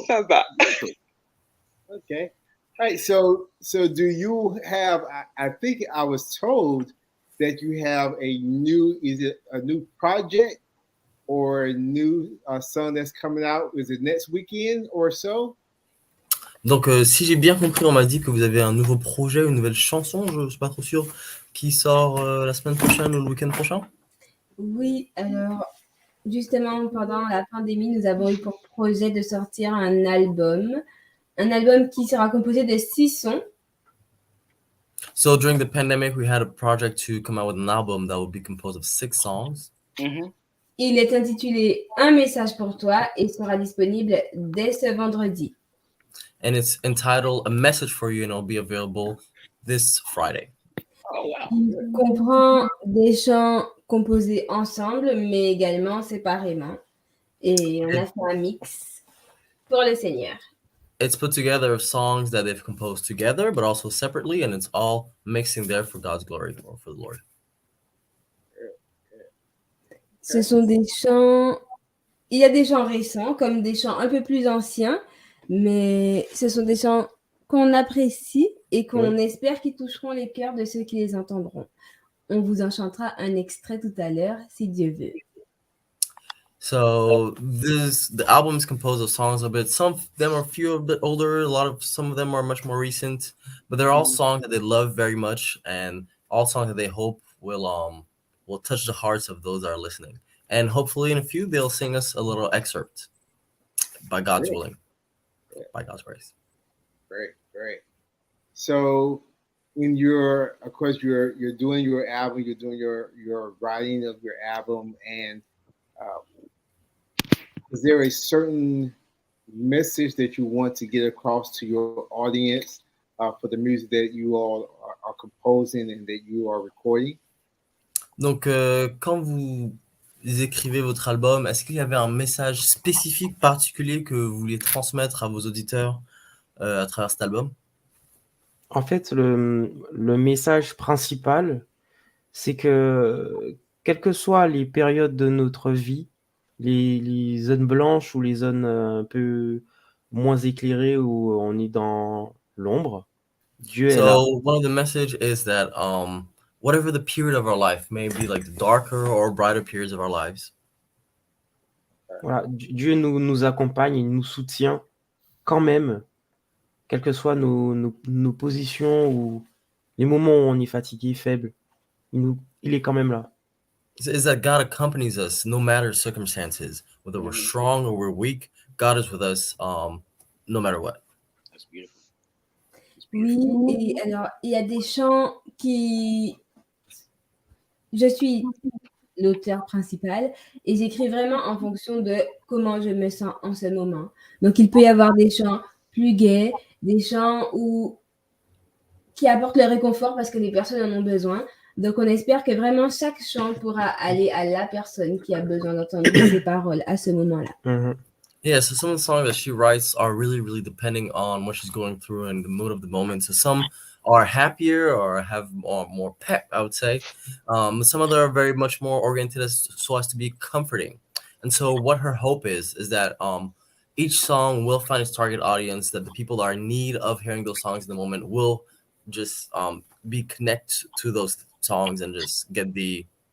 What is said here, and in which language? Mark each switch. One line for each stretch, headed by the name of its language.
English: Sabbat. Okay. All right. So do you have? I think I was told that you have a new. Is it a new project or a new song that's coming out? Is it next weekend or so?
French: Donc, si j'ai bien compris, on m'a dit que vous avez un nouveau projet, une nouvelle chanson, je ne suis pas trop sûr, qui sort la semaine prochaine ou le week-end prochain? Oui, alors justement, pendant la pandémie, nous avons eu pour projet de sortir un album qui sera composé de 6 sons.
English: So during the pandemic, we had a project to come out with an album that would be composed of 6 songs. Mm-hmm.
French: Il est intitulé Un message pour toi et sera disponible dès ce vendredi.
English: And it's entitled A Message for You, and it'll be available this Friday. Oh wow.
French: Il comprend des chants composés ensemble, mais également séparément. Et on a fait un mix pour le Seigneur.
English: It's put together of songs that they've composed together, but also separately, and it's all mixing there for God's glory, or for the Lord.
French: Ce sont des chants... Il y a des chants récents, comme des chants un peu plus anciens, mais ce sont des chants qu'on apprécie et qu'on espère qu'ils toucheront les cœurs de ceux qui les entendront. On vous en chantera un extrait tout à l'heure, si Dieu veut.
English: So the album is composed of songs a bit. Some of them are a few a bit older. Some of them are much more recent, but they're all songs that they love very much, and all songs that they hope will touch the hearts of those that are listening. And hopefully, in a few, they'll sing us a little excerpt, by God's willing, by God's grace. Great. So, when you're doing your album, you're doing your writing of your album, and is there a certain message that you want to get across to your audience for the music that you all are composing and that you are recording?
French: Donc, quand vous écrivez votre album, est-ce qu'il y avait un message spécifique, particulier que vous vouliez transmettre à vos auditeurs à travers cet album? En fait, le message principal, c'est que, quelles que soient les périodes de notre vie, les zones blanches ou les zones un peu moins éclairées où on est dans l'ombre, Dieu est là.
English: So one of the message is that whatever the period of our life, maybe like the darker or brighter periods of our lives,
French: Voilà, Dieu nous accompagne, il nous soutient quand même, quelles que soient nos positions ou les moments où on est fatigué, faible, il est quand même là.
English: is that God accompanies us no matter circumstances, whether we're strong or we're weak. God is with us no matter what. That's beautiful.
French: Oui, et alors, il y a des chants qui... Je suis l'auteur principal et j'écris vraiment en fonction de comment je me sens en ce moment. Donc, il peut y avoir des chants plus gais, des chants qui apportent le réconfort parce que les personnes en ont besoin. Donc, on espère que vraiment chaque chant pourra aller à la personne qui a besoin d'entendre ces paroles à ce moment-là. Mhm.
English: Yeah, so some of the songs that she writes are really, really depending on what she's going through and the mood of the moment. So some are happier or have more pep, I would say. Some other are very much more oriented so as to be comforting. And so what her hope is that each song will find its target audience, that the people that are in need of hearing those songs in the moment will just be connected to those songs and just get the